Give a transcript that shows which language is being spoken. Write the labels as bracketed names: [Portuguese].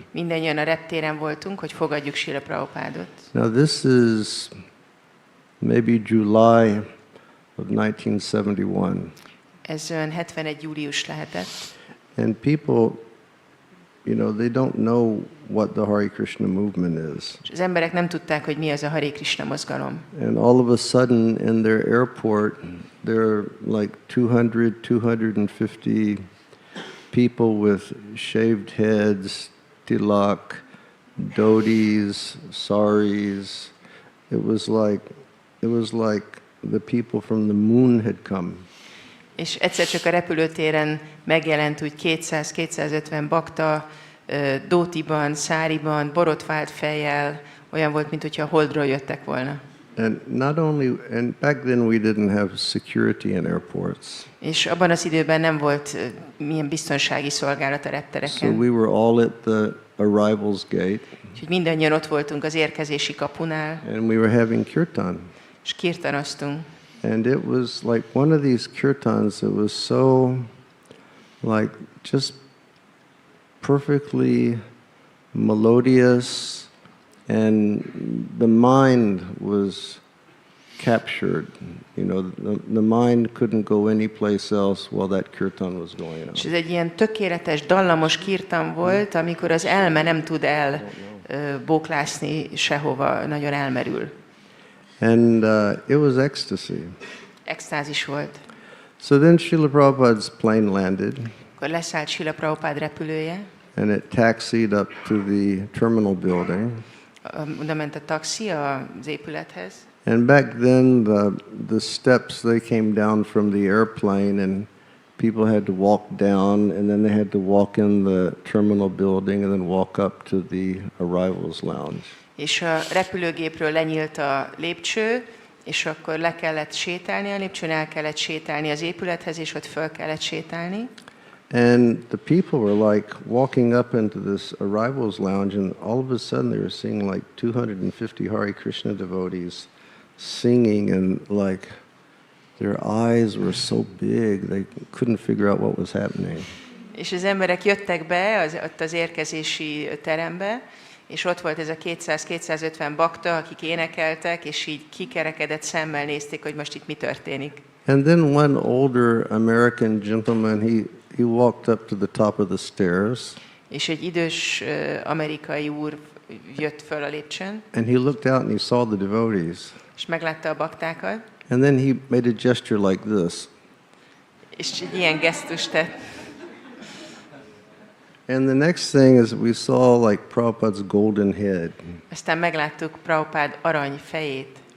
[Hungarian] Mindennyian a reptéren voltunk, hogy fogadjuk Srila Prabhupádot. [English] Now this is maybe July of 1971. [Hungarian] Ez olyan 71 július lehetett. [English] And people, they don't know what the Hare Krishna movement is. [Hungarian] És az emberek nem tudták, hogy mi az a Hare Krishna mozgalom. [English] And all of a sudden in their airport, there are like 200, 250 people with shaved heads, tilak, dhotis, saris. It was like the people from the moon had come. [Hungarian] És egyszer csak a repülőtéren megjelent úgy 200-250 bakta, dótiban, száriban, borotvált fejjel, olyan volt, mint hogyha a holdról jöttek volna. [English] And back then we didn't have security in airports. [Hungarian] És abban az időben nem volt milyen biztonsági szolgálat a [English] So [Hungarian] reptereken. [English] we were all at the arrivals gate [Hungarian] Úgyhogy mindannyian ott voltunk az érkezési kapunál, [English] and we were having kirtan. [Hungarian] és kirtanoztunk. [English] And it was like one of these kirtans that was so like just perfectly melodious, and the mind was captured. You know, the mind couldn't go any place else while that kirtan was going on. [Hungarian] És ez egy ilyen tökéletes, dallamos kirtan volt, amikor az elme nem tud elbóklászni sehova, nagyon elmerül. [English] And it was ecstasy. [Hungarian] Extázis volt. [English] So then Srila Prabhupada's plane landed, [Hungarian] Akkor leszállt Srila Prabhupád repülője, [English] and it taxied up to the terminal building. [Hungarian] oda ment a taxi az épülethez, [English] And back then, the steps, they came down from the airplane, and people had to walk down, and then they had to walk in the terminal building, and then walk up to the arrivals lounge. [Hungarian] és a repülőgépről lenyílt a lépcső, és akkor le kellett sétálni a lépcsőn, el kellett sétálni az épülethez, és ott föl kellett sétálni. [English] And the people were like walking up into this arrivals lounge, and all of a sudden they were seeing like 250 Hare Krishna devotees singing, and like their eyes were so big they couldn't figure out what was happening. [Hungarian] És az emberek jöttek be ott az érkezési terembe, és ott volt ez a 200-250 bakta, akik énekeltek, és így kikerekedett szemmel nézték, hogy most itt mi történik. [English] And then one older American gentleman, he walked up to the top of the stairs, [Hungarian] És egy idős amerikai úr jött föl a lépcsőn, [English] and he looked out and he saw the devotees. [Hungarian] és meglátta a baktákat, [English] And then he made a gesture like this. [Hungarian] és egy ilyen gesztust tett. [English] And the next thing is we saw like Prabhupada's golden head. [Hungarian] Aztán megláttuk Prabhupád arany fejét,